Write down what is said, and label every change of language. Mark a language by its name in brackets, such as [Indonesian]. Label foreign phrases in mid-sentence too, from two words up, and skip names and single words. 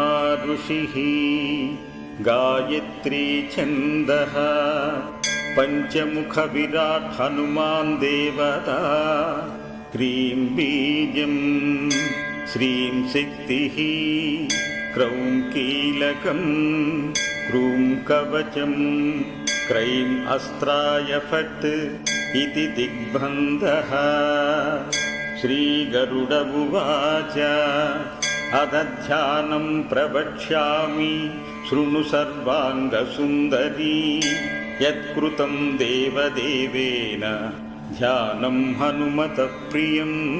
[Sanskrit] ఋషిః గాయత్రీ ఛందః పంచముఖ విరాట్ హనుమాన్ దేవతా క్రీం బీజం శ్రీం శక్తిః క్రౌం కీలకం క్రూం కవచం క్రైం అస్త్రాయ ఫట్ इति दिग्बन्धः. श्रीगरुड उवाच अदध्यानं प्रवक्ष्यामि शृणु सर्वाङ्गसुन्दरी यत्कृतं देवदेवेन ध्यानं हनुमतः प्रियम्.